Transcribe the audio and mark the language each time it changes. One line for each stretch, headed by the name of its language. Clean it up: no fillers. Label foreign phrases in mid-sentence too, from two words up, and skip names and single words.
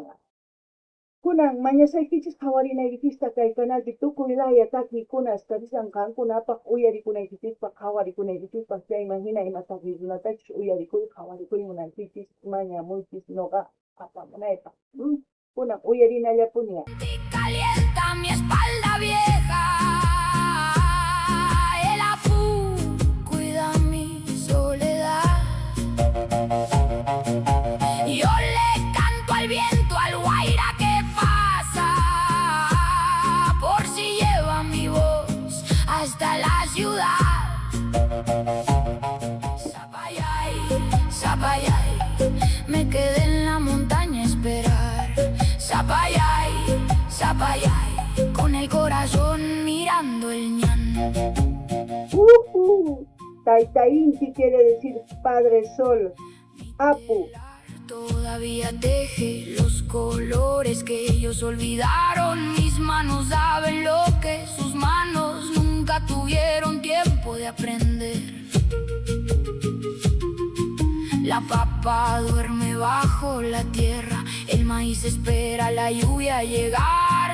Quechua: Kunan mañasaykichis qhawarinaykichisqa kay kanalpi tukuy laya takiykuna risan qankunapaq uyarikunaykichikpaq qhawarikunaykichispas chayman hina imataqi runatachus uyarikuy qhawarikuy munankichis mañamuychis ñuqa apamunaypaq. Kunan uyarinallapuni.
Spanish: Calienta mi espalda vieja, el apu cuida mi soledad. Yo le canto al viento, al guaira que pasa, por si lleva mi voz hasta la ciudad. Zapayay, zapayay, me quedé en la montaña a esperar. Zapayay, zapayay, con el corazón mirando el ñan.
Quechua: Tayta Inti
Spanish: quiere decir Padre Sol. Apu. Todavía teje los colores que ellos olvidaron. Mis manos saben lo que sus manos nunca tuvieron tiempo de aprender. La papa duerme bajo la tierra, el maíz espera la lluvia llegar.